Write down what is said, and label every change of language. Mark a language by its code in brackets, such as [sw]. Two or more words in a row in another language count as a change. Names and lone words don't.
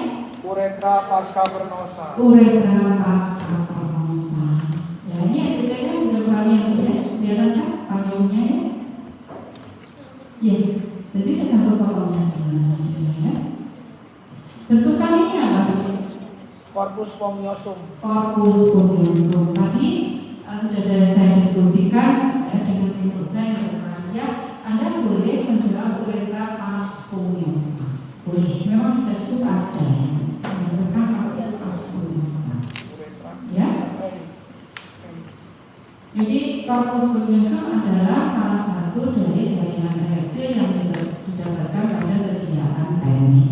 [la] Uretra vas cavernosa. Uretra vas cavernosa. [id] Ya ini bedanya sudah banyak ya. Kelihatan kan panjangnya ya? Ya. Jadi tergantung totalnya gimana ya. Bentukan ini apa? [la] Corpus spongiosum. Corpus spongiosum. [id] Tadi sudah saya diskusikan dengan tim dosen ya. Anda boleh menjual [la] uretra vas spongiosum. [id] Boleh. Memang kita cukup ada ya. Menentukan [la] uretra vas spongiosum. [id] Ya. Jadi [la] corpus spongiosum [id] adalah salah satu dari jaringan erektil yang didapatkan pada sediaan penis.